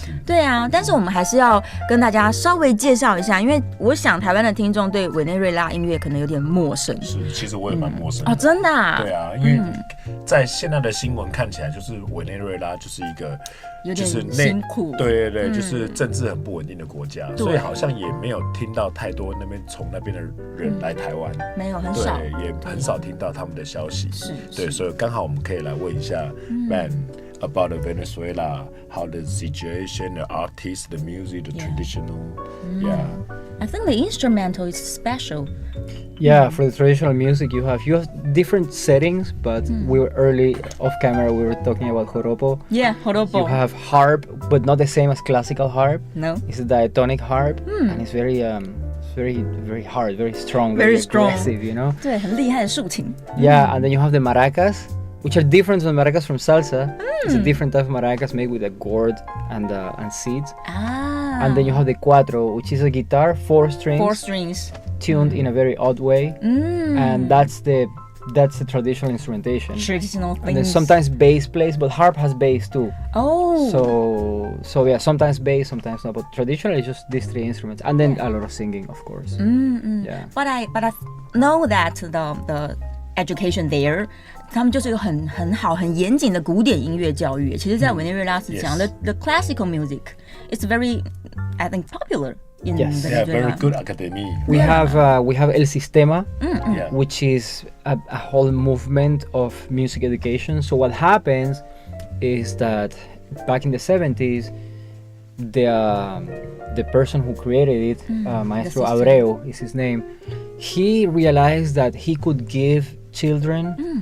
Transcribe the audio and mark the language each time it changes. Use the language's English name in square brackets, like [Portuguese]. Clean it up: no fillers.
[Chinese] 对啊，但是我们还是要跟大家稍微介绍一下，因为我想台湾的听众对委内瑞拉音乐可能有点陌生。是，其实我也蛮陌生的。哦，真的啊？对啊，因为在现在的新闻看起来，就是委内瑞拉就是一个有点辛苦，对，就是政治很不稳定的国家，所以好像也没有听到太多从那边的人来台湾，没有很少，对，也很少听到他们的消息，对，所以刚好我们可以来问一下 Bam [English] about Venezuela, how the situation, the artists, the music, the traditional, I think the instrumental is special. Yeah, for the traditional music you have different settings, but we were early off camera we were talking about joropo. Yeah, joropo. You have harp, but not the same as classical harp. No. It's a diatonic harp, and it's very very hard, very strong, very aggressive, you know? [Chinese] 对，很厉害的竖琴。 [English] Yeah, and then you have the maracas, which are different from maracas from salsa. It's a different type of maracas made with a gourd and seeds. And then you have the cuatro, which is a guitar, 4 strings. Tuned in a very odd way. And that's the traditional instrumentation. Traditional things. And then sometimes bass plays, but harp has bass too. Oh. So yeah, sometimes bass, sometimes not. But traditionally, it's just these 3 instruments, and then a lot of singing, of course. Yeah. But I know that the education there, [Chinese] 他们就是有很好很严谨的古典音乐教育。其实，在委内瑞拉是这样的 [English] the classical music, it's very, I think, popular. Yes, very good academy. We have El Sistema, which is a whole movement of music education. So what happens is that back in the 70s, the person who created it, Maestro Abreu is his name, he realized that he could give children